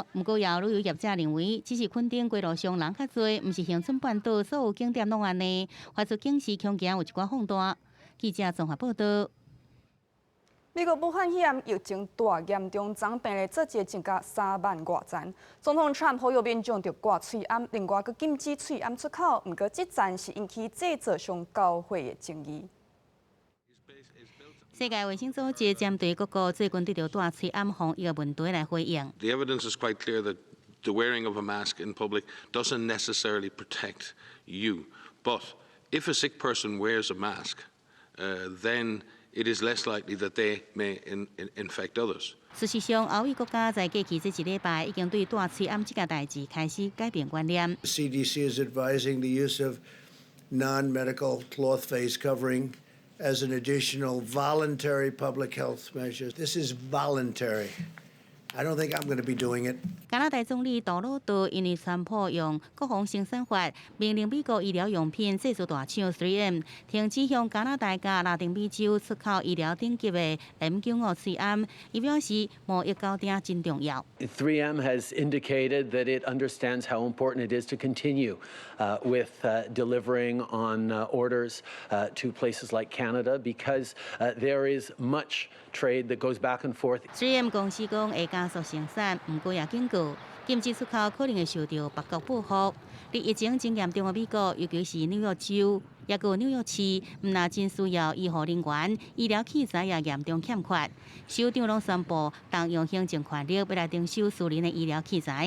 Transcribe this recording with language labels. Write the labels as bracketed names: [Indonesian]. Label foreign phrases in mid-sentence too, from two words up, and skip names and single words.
[Min Nan Chinese] 不过，也有旅游业者认为，只是垦丁街路上人较多，不是恒春半岛所有景点拢安尼，发出警示，恐惊有一寡放大。记者综合报道。美国武汉肺炎疫情大严重，昨病例做一增加3万多赞。总统川普呼吁民众着挂喙罨，另外佮禁止喙罨出口。不过，这赞是引起制造商交会的争议。世界卫生组织针对各国最近得到戴喙罨防疫的问题来回应。 [English] The evidence is quite clear that the wearing of a mask in public doesn't necessarily protect you, but if a sick person wears a mask, then it is less likely that they may infect others. [Min Nan Chinese] 事实上，欧美国家在过去这1礼拜已经对戴喙罨这件代志开始改变观念。 [English] CDC is advising the use of non-medical cloth face covering as an additional voluntary public health measure. This is voluntary. I don't think I'm going to be doing it. [Min Nan Chinese] 加拿大总理杜鲁多因为川普用国防生产法命令美国医疗用品制造大厂 3M 停止向加拿大甲拉丁美洲出口医疗顶级的 M95 伊表示贸易沟通真重要。 [English] 3M has indicated that it understands how important it is to continue with delivering on orders to places like Canada because there is much trade that goes back and forth. [Min Nan Chinese] 3M 公司讲会加速生产，不过也警告，禁止出口可能会受到别国报复。伫疫情真严重的美国，尤其是纽约州，也有纽约市，唔那真需要医护人员、医疗器材也严重欠缺。首长拢宣布，动用行政权力要来征收私人的医疗器材。